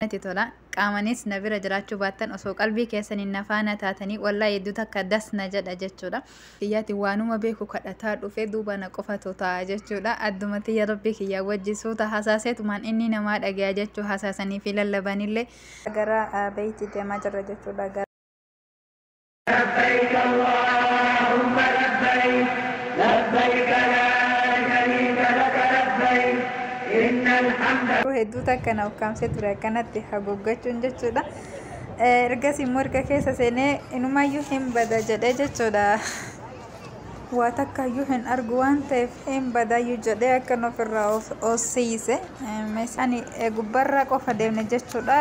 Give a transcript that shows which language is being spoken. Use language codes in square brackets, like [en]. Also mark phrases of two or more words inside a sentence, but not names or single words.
[om] tola qaamanis na bira jiraachuu baattan osoo qalbii keessaniin nafaana taatanii wallahi hedduu takka dasna jedha jechuudha. Kiyyaati waanuma beeku kadhataa dhufee duuba na qofatu ta'a jechuudha. Addumatti yaa rabbi kiyyaa wajjisuu hasaaseetumaan inni namaa dhagaya jechuu hasaasanii fi lallabanillee gara beeyti deemaa jirra jechuudha. [ar] لبيك اللهم لبيك لبيك لا شريك لك لبيك إن الحمد [om] hedduu takka na ukkaamsee ture akkanatti haguuggachuun jechuudha. Ergas immoo erga keessa seenee inumayyuu hin bada jedhee jechuudha. Waa takkayyuu hin argu waan ta'eef hin badaayyuu jedhee akkan ofirraa oosiise. Meeshaan gubbarra qofa deemne jechuudha.